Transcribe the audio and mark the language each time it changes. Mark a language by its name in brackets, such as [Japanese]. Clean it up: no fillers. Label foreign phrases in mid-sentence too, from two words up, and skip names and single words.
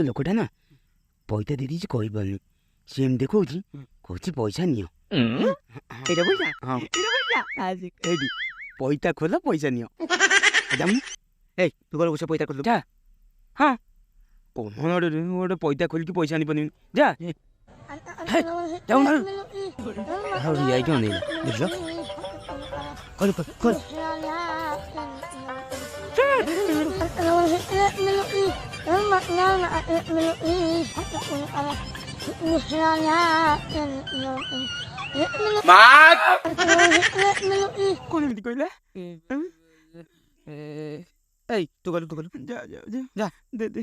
[Odia] ଲୋକଟା ନା ପଇସା ଦେଇଦେଇଛି କହିପାରୁନି ସେ ଏମିତି କହୁଛି କହୁଛି ପଇସା ନିଅ ଏଇଟା ପଇସା ହଁ ଏଇଠି ପଇସା ଖୋଲ ପଇସା ନିଅ ଏଇ ତୁ କଣ କହୁଛ ପଇସା ଖୋଲ ଯା ହଁ କଣ ଗୋଟେ ପଇସା ଖୋଲିକି ପଇସା ଆଣିପାରିବିନି ଯା ଯାଉନା ଯାଇକି ଅନେଇଲା ଦେଖିଲ [Bangla] মা কোন এমনি কইলে এই তো গেল যা যা যা যা দে দে